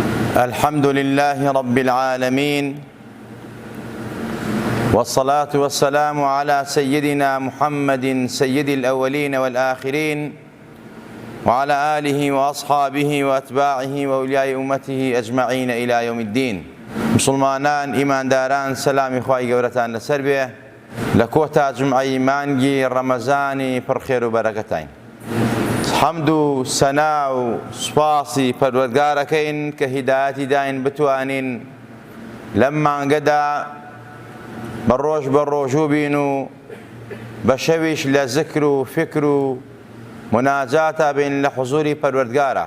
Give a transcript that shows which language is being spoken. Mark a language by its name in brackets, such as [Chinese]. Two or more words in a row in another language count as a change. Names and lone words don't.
[Arabic] الحمد لله رب العالمين، والصلاة والسلام على سيدنا محمد سيد الأولين والآخرين، وعلى آله وأصحابه وأتباعه وأولياء أمته أجمعين إلى يوم الدين. [Central Kurdish] مسلمانان ئیمانداران سەلامی خوای گەورەتان لەسەر بێ لە کۆتا جمعەی مانگی ڕەمەزانی پڕخێر و بەرەکەتین. حەمد و سەنا و سوپاسی پەروەردگارەکەین کە هیدایەتی داین بتوانین لەم مانگەدا بە ڕۆژ بە ڕۆژوو بین و بە شەویش لە زکر و فکر و مناجاتە بین لە حوزوری پەروەردگارە.